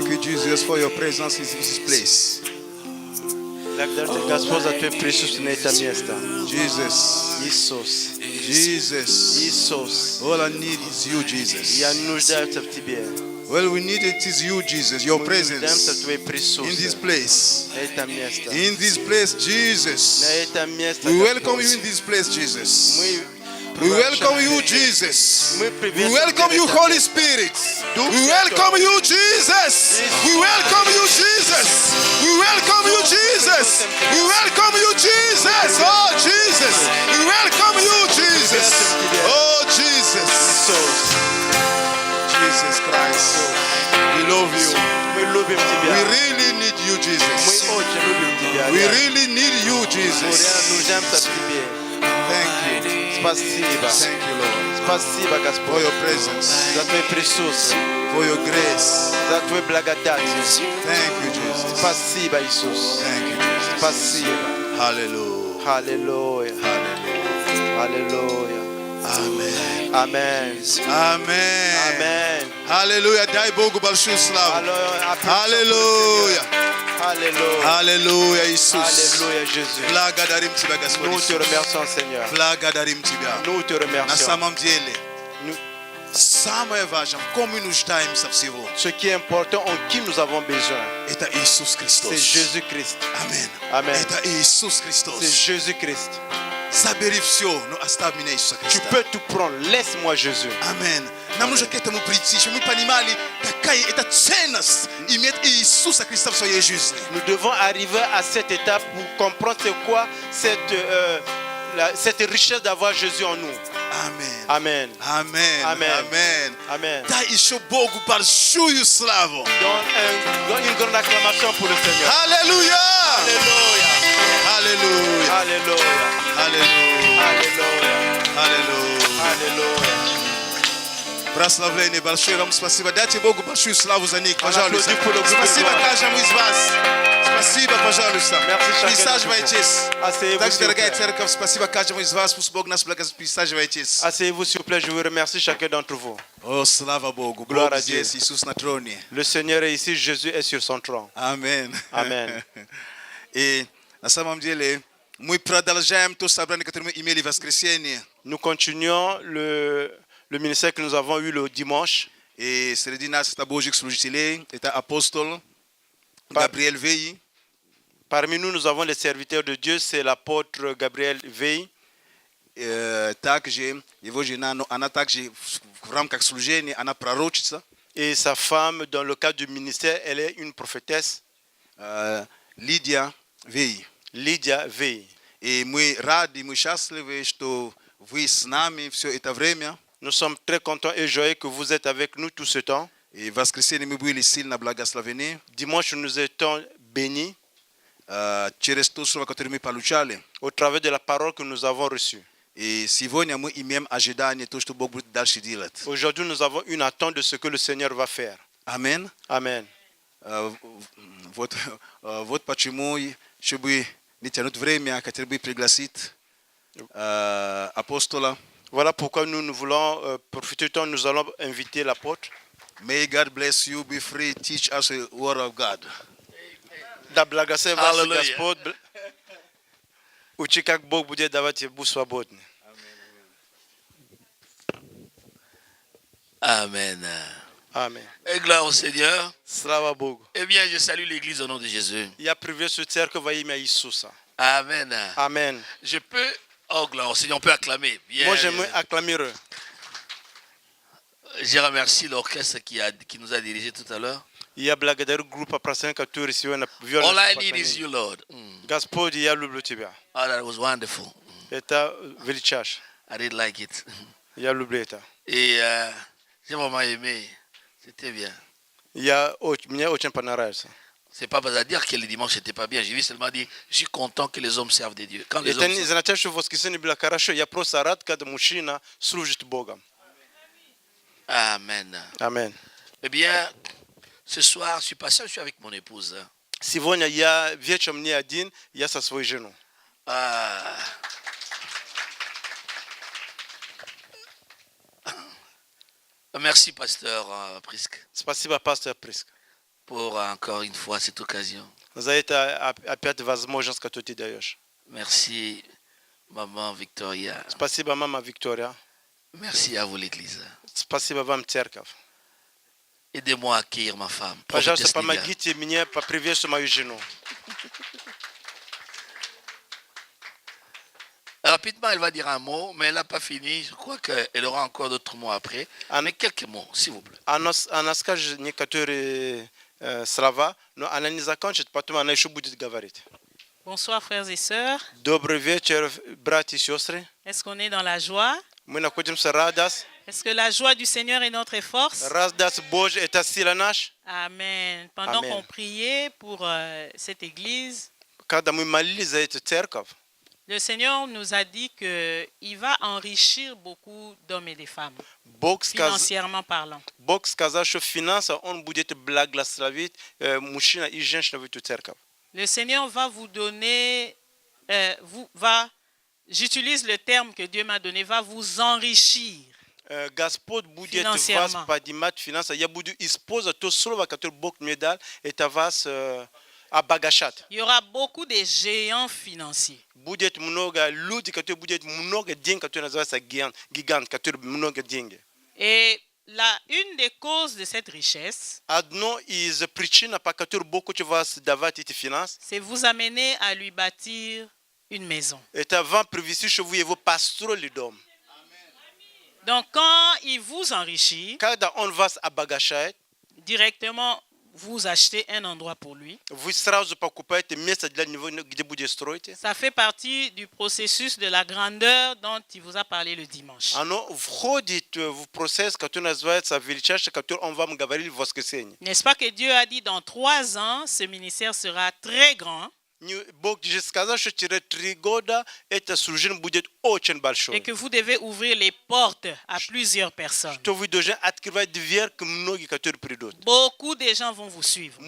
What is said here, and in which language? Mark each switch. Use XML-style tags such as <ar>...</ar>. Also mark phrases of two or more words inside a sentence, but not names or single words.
<en>Jesus, for your presence in this place.</en> <ru>Благодарю Господь за Твое присутствие на это место.</ru> <en>Jesus,</en> <ru>Иисус.</ru> <en>Jesus.</en> <ru>Иисус.</ru> <en>All I need is you, Jesus.</en> <ru>Я нуждаюсь в Тебе.</ru> <en>Well, we need it is you, Jesus, your</en> <ru>Мы нуждаемся в</ru> <en>presence</en> <ru>Твоей</ru> <en>in this</en> <ru>присутствии.</ru> <en>place.</en> <ru>На это место.</ru> <en>In this place, Jesus.</en> <ru>На это место.</ru> <en>We welcome</en> <ru>Господь.</ru> <en>you in this place, Jesus.</en> <ru>Мы</ru> <en>We welcome you, Jesus.</en> <ru>Мы</ru> <en>We</en> <ru>приветствуем</ru> <en>welcome you,</en> <ru>Тебя.</ru> <en>Holy Spirit. We welcome you, Jesus. We welcome you, Jesus. We welcome you, Jesus. We welcome you, Jesus. Oh, Jesus. We welcome you, Jesus. Oh, Jesus.</en> <ru>Иисус.</ru> <en>Jesus Christ. We love you.</en> <ru>Мы любим</ru> <en>We</en> <ru>Тебя.</ru> <en>really need you,</en> <ru>Мы</ru> <en>Jesus.</en> <ru>очень любим Тебя.</ru> <en>We really need you,</en> <ru>Мы реально</ru> <en>Jesus.</en> <ru>нуждаемся в Тебе.</ru> <en>Thank you.</en> <ru>Спасибо.</ru> <en>Thank you, Lord,</en> <ru>Спасибо,</ru> <en>for</en> <ru>Господь,</ru> <en>your presence,</en> <ru>за Твое присутствие,</ru> <en>for your grace.</en> <ru>за Твою благодать.</ru> <en>Thank you, Jesus.</en> <ru>Спасибо, Иисус.</ru> <en>Thank you, Jesus.</en> <ru>Спасибо.</ru> <en>Hallelujah.</en> <ru>Аллилуйя.</ru> <en>Hallelujah.</en> <ru>Аллилуйя.</ru> <en>Amen. Amen. Amen. Amen.</en> <ru>Hallelujah. Дай Богу большую славу. Аллилуйя.</ru> <en>Hallelujah.</en> <ru>Аллилуйя. Аллилуйя, Иисус. Аллилуйя, Jésus. Благодарим Тебя, Господь</ru> <fr>Nous te</fr> <ru>Иисус.</ru> <fr>remercions, Seigneur.</fr> <ru>Благодарим Тебя.</ru> <fr>Nous te</fr> <ru>На</ru> <fr>remercions.</fr> <ru>самом деле,</ru> <fr>Nous-</fr> <ru>самое важное, в ком мы нуждаемся всего,</ru> <fr>Ce qui est important, en qui nous avons besoin,</fr> <ru>это Иисус Христос.</ru> <fr>c'est Jésus-Christ.</fr> <ru>Аминь.</ru> <fr>Amen.</fr> <ru>Это Иисус</ru> <fr>C'est</fr> <ru>Христос.</ru> <fr>Jésus-Christ.</fr> <ru>Забери все, но оставь меня Иисуса</ru> <fr>Tu</fr> <ru>Христа.</ru> <fr>peux tout prendre. Laisse-moi Jésus.</fr> <ru>Аминь. Нам нужно к этому прийти, чтобы мы понимали, какая это ценность иметь Иисуса Христа в своей жизни.</ru> <fr>Nous devons arriver à cette étape pour comprendre c'est quoi cette richesse d'avoir Jésus en nous.</fr> <ru>Аминь.</ru> <fr>Amen.</fr> <ru>Аминь.</ru> <fr>Amen.</fr> <ru>Аминь.</ru> <fr>Amen.</fr> <ru>Дай еще Богу большую славу.</ru> <fr>Donne une grande acclamation pour le Seigneur.</fr> <ru>Аллилуйя!</ru> <fr>Alléluia.</fr> <ru>Аллилуйя!</ru> <fr>Alléluia.</fr> <ru>Аллилуйя!</ru> <fr>Alléluia.</fr> <ru>Аллилуйя!</ru> <fr>Alléluia.</fr> <ru>Прославление большое вам спасибо. Дайте Богу большую славу за них, пожалуйста.</ru> <fr>applaudit pour le groupe</fr> <ru>Спасибо</ru> <fr>de gloire.</fr> <ru>каждому из вас. Спасибо, пожалуйста.</ru> <fr>Merci chacun</fr> <ru>Присаживайтесь.</ru> <fr>Asseyez-vous,</fr> <ru>Также,</ru> <fr>s'il vous</fr> <ru>дорогая</ru> <fr>plaît.</fr> <ru>церковь, спасибо каждому из вас. Пусть Бог нас благословит. Присаживайтесь.</ru> <fr>Asseyez-vous, s'il vous plaît. Je vous remercie chacun d'entre vous.</fr> <ru>О, слава Богу.</ru> <fr>Gloire</fr> <ru>Бог</ru> <fr>à Dieu.</fr> <ru>здесь, Иисус на троне.</ru> <fr>Le Seigneur est ici. Jésus est sur son trône.</fr> <ru>Аминь.</ru> <fr>Amen.</fr> <ru>И на самом деле мы продолжаем то собрание, которое мы имели в воскресенье.</ru> <fr>Nous continuons le ministère que nous avons eu le dimanche.</fr> <ru>И среди нас это Божьих служителей, это апостол Габриэль Вей.</ru> <fr>Parmi nous, nous avons les serviteurs de Dieu. C'est l'apôtre Gabriel Veil.</fr> <ru>Также его жена, но она также в рамках служения, она пророчица.</ru> <fr>Et sa femme, dans le cadre du ministère, elle est une prophétesse,</fr> <ru>Лидия Вей.</ru> <fr>Lydia Veil.</fr> <ru>И мы рады, мы счастливы, что вы с нами все это время.</ru> <fr>Nous sommes très contents et joyeux que vous êtes avec nous tout ce temps.</fr> <ru>И в воскресенье мы были сильно благословены</ru> <fr>Dimanche, nous étions bénis</fr> <ru>через то слово, которое мы получали.</ru> <fr>au travers de la parole que nous avons reçue.</fr> <ru>И сегодня мы имеем ожидание того, что Бог будет дальше делать.</ru> <fr>Aujourd'hui, nous avons une attente de ce que le Seigneur va faire.</fr> <ru>Аминь.</ru> <fr>Amen.</fr> <ru>Вот почему, чтобы не тянуть время, хотел бы пригласить апостола.</ru> <fr>Voilà pourquoi nous voulons profiter du temps, nous allons inviter l'apôtre.</fr> <en>May God bless you, be free, teach us the word of God.</en> <ru>Da благословит вас Аллилуйя. Господь. Учи, как Бог будет давать тебе свободны.</ru> <fr>Amen. Amen. Et gloire au Seigneur.</fr> <ru>Слава Богу.</ru> <fr>Eh bien, je salue l'Église au nom de Jésus.</fr> <ru>Я приветствую церковь во имя Иисуса.</ru> <fr>Amen. Amen. Je peux, oh gloire au Seigneur, on peut acclamer. Bien. Moi, j'aimerais acclamer eux. Je remercie l'orchestre qui nous a dirigés tout à l'heure.</fr> <ru>Я благодарю группу праздника, которая сегодня</ru> <en>All I need is you, Lord.</en> <ru>Господь, я люблю тебя.</ru> <en>Oh, that was wonderful.</en> <ru>Это величаешь.</ru> <en>I did like it.</en> <ru>Я люблю это.</ru> <fr>Et j'ai vraiment aimé. C'était bien.</fr> <ru>Мне очень понравился.</ru> <fr>C'est pas à dire que le dimanche n'était pas bien. J'ai vu seulement dire, je suis content que les hommes servent des dieux. Quand les</fr> <ru>Это</ru> <fr>hommes</fr> <ru>не означает, что воскресенье было хорошо. Я просто рад, когда мужчина служит Богом.</ru> <fr>Amen. Amen. Eh bien, ce soir, je suis pas seul, je suis avec mon épouse.</fr> <ru>Сегодня я вечером не один, я со своей женой.</ru> <fr>Merci, pasteur Prisk,</fr> <ru>Спасибо, пастор Приск,</ru> <fr>pour encore une fois cette occasion.</fr> <ru>За это опять возможность, которую ты даешь.</ru> <fr>Merci, Maman Victoria.</fr> <ru>Спасибо, мама Виктория.</ru> <fr>Merci à vous, l'Église.</fr> <ru>Спасибо вам, церковь.</ru> <fr>Aidez-moi à accueillir ma femme.</fr> <ru>Пожалуйста,</ru> <fr>prophétesse Lydia.</fr> <ru>помогите мне поприветствовать мою жену.</ru> <fr>Rapidement, elle va dire un mot, mais elle n'a pas fini. Je crois qu'elle aura encore d'autres mots après. Mais quelques mots, s'il vous plaît.</fr> <ru>Она скажет некоторые слова, но она не закончит, потом она еще будет говорить.</ru> <fr>Bonsoir frères et sœurs.</fr> <ru>Добрый вечер, братья и сестры.</ru> <fr>Est-ce qu'on est dans la joie?</fr> <ru>Мы находимся радость.</ru> <fr>Est-ce que la joie du Seigneur est notre force?</fr> <ru>Радость Божья – это сила наша.</ru> <fr>Amen. Pendant</fr> <ru>Amen.</ru> <fr>qu'on priait pour cette église,</fr> <ru>Когда мы молились за эту церковь,</ru> <fr>le Seigneur nous a dit qu'il va enrichir beaucoup d'hommes et de femmes,</fr> <ru>Бог</ru> <fr>financièrement parlant.</fr> <ru>сказал, что финансово Он будет благословить мужчина и женщину в эту церковь.</ru> <fr>Le Seigneur va vous donner, j'utilise le terme que Dieu m'a donné, va vous enrichir.</fr> <ru>Господь будет вас Финансово. поднимать финансово. Я буду использовать то слово, которое Бог мне дал, это вас обогащать.</ru> <fr>Il y aura beaucoup de géants financiers.</fr> <ru>Будет много людей, которые будут много денег, которые называются гигант, которые много денег.</ru> <fr>Et une des causes de cette richesse,</fr> <ru>Одно из причин, по которой Бог хочет вас давать эти финансы,</ru> <fr>c'est vous amener à lui bâtir une maison.</fr> <ru>это вам привести, чтобы вы его построили дом.</ru> <fr>Donc quand il vous enrichit,</fr> <ru>Когда Он вас обогащает,</ru> <fr>directement vous achetez un endroit pour lui.</fr> <ru>вы сразу покупаете место для него, где будете строить.</ru> <fr>Ça fait partie du processus de la grandeur dont il vous a parlé le dimanche.</fr> <ru>Оно входит в процесс, который называется величайший, который Он вам говорил в воскресенье.</ru> <fr>N'est-ce pas que Dieu a dit dans 3 ans, ce ministère sera très grand</fr> <ru>Бог же сказал, что через 3 года это служение будет очень</ru> <fr>et</fr> <ru>большое.</ru> <fr>que vous devez ouvrir les portes à plusieurs personnes.</fr> <ru>Что вы должны открывать дверь к многим, которые придут.</ru> <fr>Beaucoup de gens vont vous suivre.</fr>